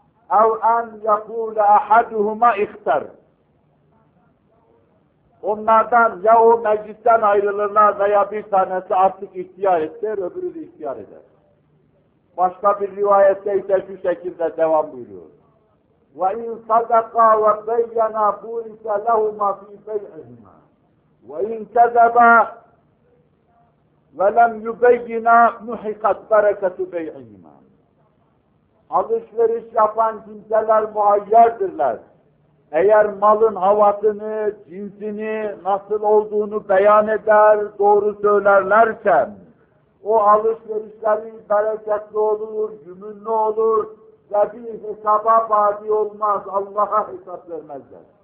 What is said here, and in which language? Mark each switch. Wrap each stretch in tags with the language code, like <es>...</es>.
<ar>اَوْ اَنْ يَقُولَ اَحَدُهُمَا اِخْتَرْ</ar> <tr>Onlardan ya o meclisten ayrılırlar veya bir tanesi artık ihtiyar eder, öbürü de ihtiyar eder. Başka bir rivayette ise şu şekilde devam buyuruyor.</tr> <ar>وَاِنْ صَدَقَا وَبَيَّنَا بُورِكَ لَهُمَا فِي بَيْعِهِمَا وَاِنْ كَذَبَا وَلَمْ يُبَيِّنَا مُحِقَتْ بَرَكَةُ بَيْعِهِمَا</ar> <tr>Alışveriş yapan kimseler muayyerdirler. Eğer malın havasını, cinsini, nasıl olduğunu beyan eder, doğru söylerlerse, o alışverişleri bereketli olur, yümünlü olur ve bir hesaba bâdi olmaz, Allah'a hesap vermezler.</tr>